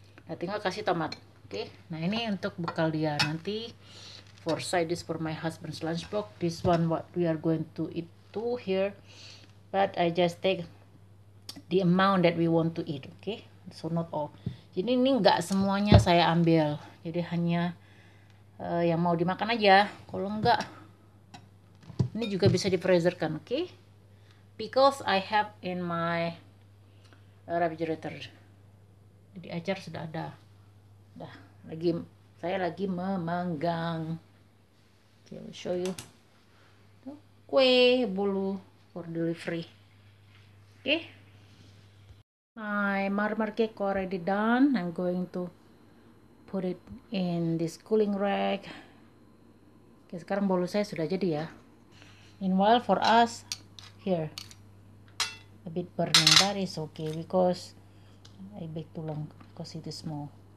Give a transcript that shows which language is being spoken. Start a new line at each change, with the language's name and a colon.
Indonesian: Nah, tinggal kasih tomat. Oke. Nah, ini untuk bekal dia nanti.
English: For side dish for my husband's lunchbox. This one what we are going to eat too here. But I just take the amount that we want to eat. Okay. So not all.
Indonesian: Jadi ini nggak semuanya saya ambil. Jadi hanya yang mau dimakan aja. Kalau enggak, ini juga bisa di-freezerkan, oke?
English: Pickles I have in my refrigerator.
Indonesian: Jadi acar sudah ada. Dah, saya lagi memanggang.
English: Okay, I'll show you. Kue bolu for delivery. Okay. My marmer cake already done. I'm going to put it in this cooling rack.
Indonesian: Oke, sekarang bolu saya sudah jadi ya.
English: Meanwhile for us here a bit burning, but it's okay because I bake too long because it is small.